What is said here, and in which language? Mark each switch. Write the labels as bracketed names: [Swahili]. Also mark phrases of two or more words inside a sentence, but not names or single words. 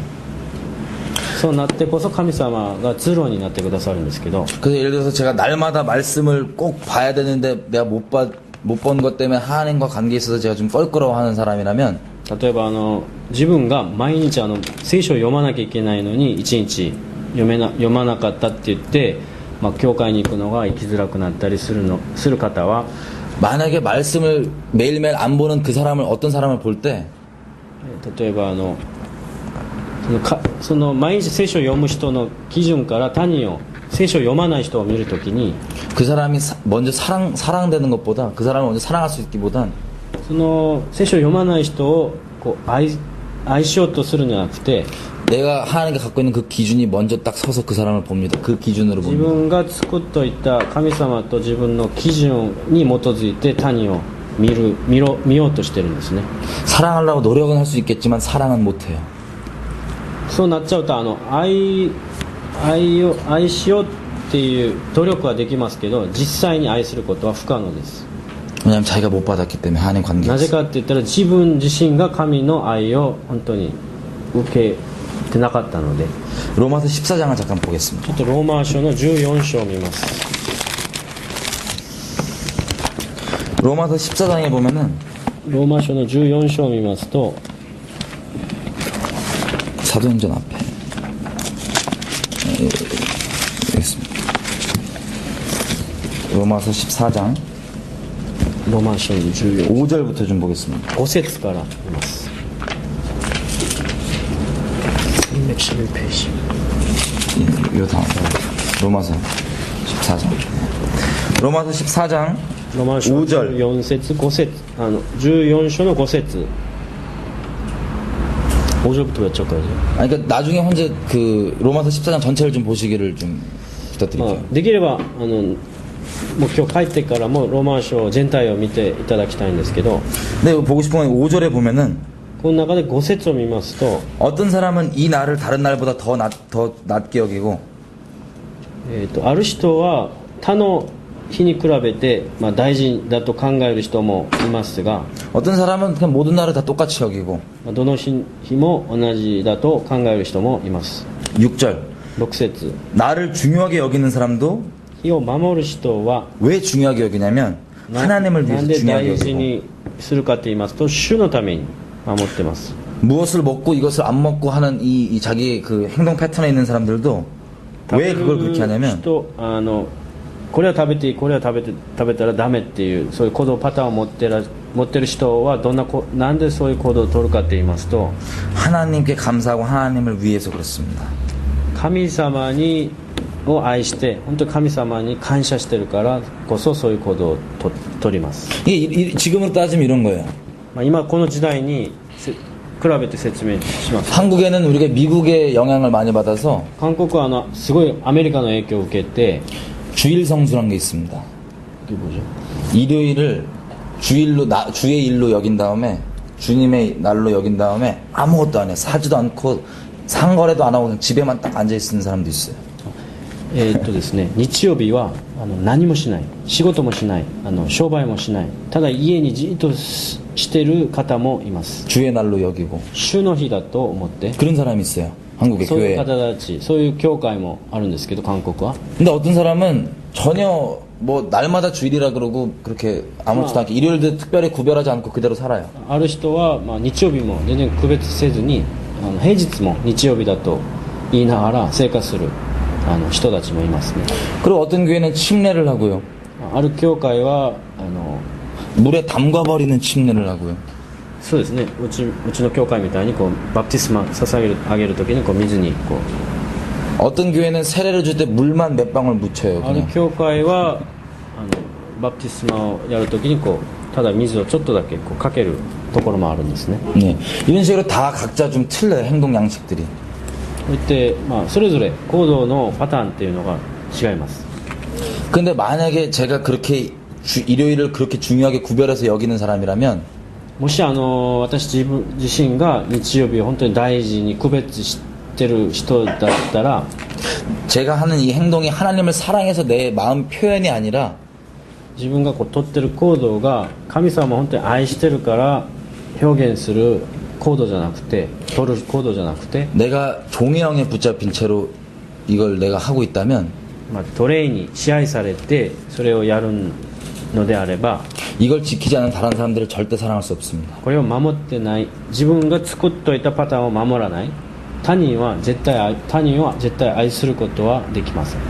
[Japanese] そうなってこそ神様が通路になってくださるんですけど [Korean] 그래서 예를 들어서 제가 날마다 말씀을 꼭 봐야 되는데 내가 못 본 것 때문에 하나님과 관계에 있어서 제가 좀 껄끄러워하는 사람이라면 [Japanese] 例えば自分が毎日聖書を読まなきゃいけないのに一日読まなかったって言って、教会に行くのが行きづらくなったりする方は [Korean] 만약에 말씀을 매일매일 안 보는 그 사람을 어떤 사람을 볼 때 [Japanese] 例えばその毎日聖書を読む人の基準から他人を聖書を読まない人を見るときに [Korean] 그 사람이 먼저 사랑되는 것보다 그 사람을 먼저 사랑할 수 있기보단 [Japanese] その聖書を読まない人をこう愛しようとするんじゃなくて [Korean] 내가 하나님께 갖고 있는 그 기준이 먼저 딱 서서 그 사람을 봅니다. 그 기준으로 [Japanese] 自 [Korean] 봅니다. [Japanese] 分が作っといた神様と自分の基準に基づいて他人を見ようとしてるんですね。 [Korean] 사랑하려고 노력은 할 수 있겠지만 사랑은 못해요. [Japanese] そうなっちゃうと愛しようっていう努力はできますけど実際に愛することは不可能です。 [Korean] 왜냐하면 자기가 못 받았기 때문에 하나님 관계에 [Japanese] なぜかって言ったら自分自身が神の愛を本当に受けてなかったので [Korean] 로마서 14장을 잠깐 [Japanese] ちょ [Korean] 보겠습니다. [Japanese] っとローマ書の14章を見ます。 [Korean] 로마서 14장에 보면은 [Japanese] ローマ書の14章を見ますと [Korean] 사도행전 앞에 있습니다. 로마서 14장 [Japanese] ローマ書の14 [Korean] 5절부터 좀 보겠습니다. [Japanese] 5 節から見ます。311ページ [Korean] 이 다음 로마서 14장 로마서 14장 [Japanese] ローマ書 [Korean] 5절 [Japanese] 14節5節14章の5節 [Korean] 5절부터 몇 절까지? 아니 그러니까 나중에 혼자 그 로마서 14장 전체를 좀 보시기를 좀 [Japanese] ま [Korean] 부탁드릴게요. [Japanese] あ、できればもう今日帰ってからもローマ書全体を見ていただきたいんですけど [Korean] 근데 이거 보고 싶은 건 5절에 보면은 [Japanese] この中で5節を見ますと、 [Korean] 어떤 사람은 이 날을 다른 날보다 더 낮게 여기고 [Japanese] ある人は他の日に比べて、大事だと考える人もいますが [Korean] 어떤 사람은 그냥 모든 날을 다 똑같이 여기고 [Japanese] どの日も同じだと考える人もいます。 [Korean] 6절 [Japanese] 6節 [Korean] 나를 중요하게 여기는 사람도 [Japanese] 日を守る人は [Korean] 왜 중요하게 여기냐면 [Japanese] な [Korean] 하나님을 [Japanese] な [Korean] 위해서 [Japanese] んで [Korean] 중요하게 [Japanese] 大事 [Korean] 여기고 [Japanese] にするかと言いますと主のために守ってます。 [Korean] 무엇을 먹고 이것을 안 먹고 하는 이 자기 그 행동 패턴에 있는 사람들도 왜 그걸 그렇게 하냐면 [Japanese] 人これは食べていいこれは食べたらダメっていうそういう行動パターンを持ってる人はなんでそういう行動を取るかって言いますと [Korean] 하나님께 감사하고 하나님을 위해서 그렇습니다. [Japanese] 神様を愛して本当に神様に感謝してるからこそそういう行動を取ります。 [Korean] 지금으로 따지면 이런 거예요. [Japanese] 今この時代に比べて説明します。 [Korean] 한국에는 우리가 미국의 영향을 많이 받아서 [Japanese] 韓国はすごいアメリカの影響を受けて [Korean] 주일 성수라는 게 있습니다. 그게 뭐죠? 일요일을 주의 일로 여긴 다음에 주님의 날로 여긴 다음에 아무것도 안 해. 사지도 않고 상거래도 안 하고 그냥 집에만 딱 앉아 있는 사람도 있어요. [Japanese] ですね、日曜日は何もしない仕事もしない商売もしないただ家にじっとしてる方もいます。 [Korean] 주의 날로 여기고 [Japanese] 主の日だと思って [Korean] 그런 사람이 있어요. 한국의 [Japanese] そういう [Korean] 교회에. [Japanese] 方たちそういう教会もあるんですけど韓国は [Korean] 근데 어떤 사람은 전혀 뭐 날마다 주일이라 그러고 그렇게 아무렇지도 않게 일요일도 특별히 구별하지 않고 그대로 살아요. [Japanese] ある人は、日曜日も全然区別せずに平日も日曜日だと言いながら生活する人たちもいますね。 [Korean] 그리고 어떤 교회는 침례를 하고요. [Japanese] ある教会は [Korean] 물에 담가버리는 침례를 하고요. [Japanese] そうですね、うちの教会みたいにこうバプティスマあげる時にこう水にこう [Korean] 어떤 교회는 세례를 줄 때 물만 몇 방울 묻혀요. [Japanese] ある [Korean] 그냥. [Japanese] 教会はバプティスマをやるときにこうただ水をちょっとだけこうかけるところもあるんですね。 [Korean] 네. 이런 식으로 다 각자 좀 틀려요. 행동 양식들이. [Japanese] こうやって、それぞれ行動のパターンっていうのが違います。 [Korean] 근데 만약에 제가 그렇게 일요일을 그렇게 중요하게 구별해서 여기는 사람이라면 [Japanese] もし私自身が日曜日を本当に大事に区別してる人だったら [Korean] 제가 하는 이 행동이 하나님을 사랑해서 내 마음 표현이 아니라 [Japanese] 自分がこう取ってる行動が神様を本当に愛してるから表現する行動じゃなくて取る行動じゃなくて [Korean] 내가 종의 영에 붙잡힌 채로 이걸 내가 하고 있다면 [Japanese] 奴隷に支配されてそれをやるのであれば [Korean] 이걸 지키지 않은 다른 사람들을 절대 사랑할 수 없습니다. [Japanese] これを守ってない自分が作っといたパターンを守らない他人は絶対愛することはできません。